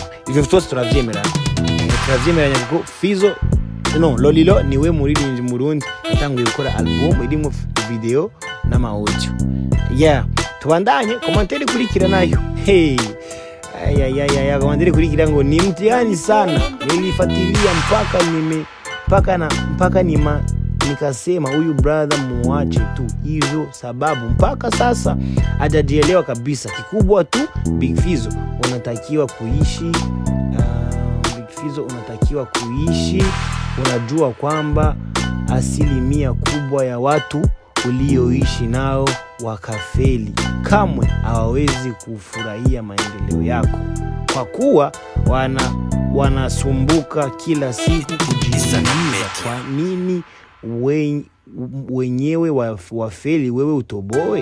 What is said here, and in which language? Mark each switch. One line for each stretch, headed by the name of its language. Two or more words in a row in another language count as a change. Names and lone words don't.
Rundi: Ivyo vyose turavyemeranya kuko Fizzo Lolilo niwe muri rimvyi mu Burundi yatanguye gukora album irimo video n'ama audio. Tubandanye commentaire kurikira nayo. Commentaire kurikira ngo
Swahili: ni mtihani sana, nilifuatilia mpaka nikasema huyu brother muache tu hivyo, sababu mpaka sasa hajajielewa kabisa. Kikubwa tu Big Fizzo unatakiwa kuishi, unajua kwamba asilimia kubwa ya watu ulioishi nao wakafeli, kamwe hawawezi kufurahia maendeleo yako kwa kuwa wanasumbuka kila siku kujiuliza kwa nini wenyewe wafeli wewe utoboe.